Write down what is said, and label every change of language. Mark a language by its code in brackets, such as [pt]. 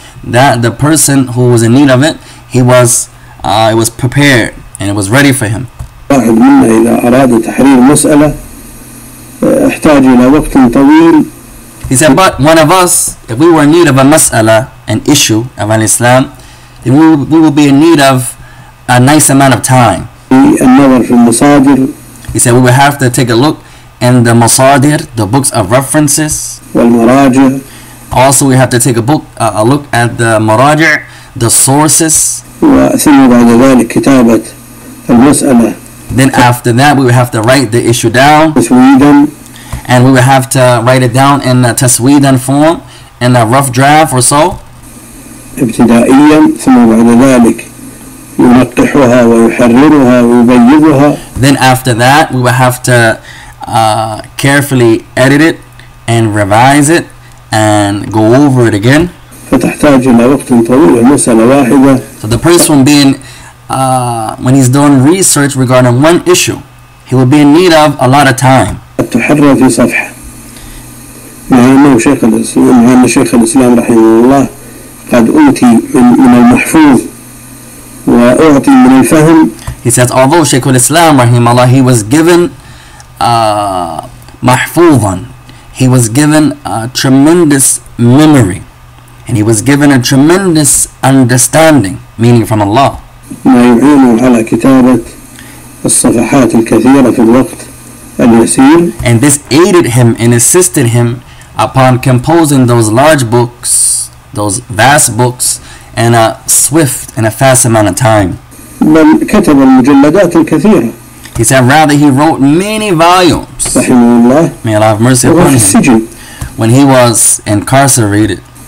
[en] that the person who was in need of it, it was prepared and it was ready for him. [ar] واحد منا إذا أراد تحرير مسألة احتاج إلى وقت طويل. [en] He said, but one of us, if we were in need of a mas'ala, an issue of al-Islam, then we will be in need of a nice amount of time. [ar] النظر في المصادر. [en] He said we would have to take a look in the masadir, the books of references. [ar] والمراجع. [en] Also we have to take a look at the maraji', the sources. [ar] وثم بعد ذلك كتابة المسألة. [en] Then after that we would have to write the issue down. [ar] تسويدا. [en] And we would have to write it down in a tasweedan form, in a rough draft or so. [ar] ابتدائيا ثم بعد ذلك ينقحها ويحررها ويبيضها. [en] Then after that we would have to carefully edit it and revise it and go over it again. [ar] فتحتاج إلى وقت طويل مسألة واحدة. [en] So the person being when he's doing research regarding one issue, he will be in need of a lot of time. [ar] تحرر في صفحة. مع أن شيخ الإسلام رحمه الله قد أوتي من المحفوظ وأعطي من الفهم. [en] He says, although Shaykh al-Islam rahimahullah, he was given mahfuzan, he was given a tremendous memory, and he was given a tremendous understanding, meaning from Allah. [ar] ما يعينه على كتابة الصفحات الكثيرة في الوقت اليسير. [en] And this aided him and assisted him upon composing those large books, those vast books, in a swift and a fast amount of time. [ar] بل كتب المجلدات الكثيرة. [en] He said rather he wrote many volumes. [ar] رحمه الله. [en] May Allah have mercy upon him. [ar] السجن. [en] When he was incarcerated.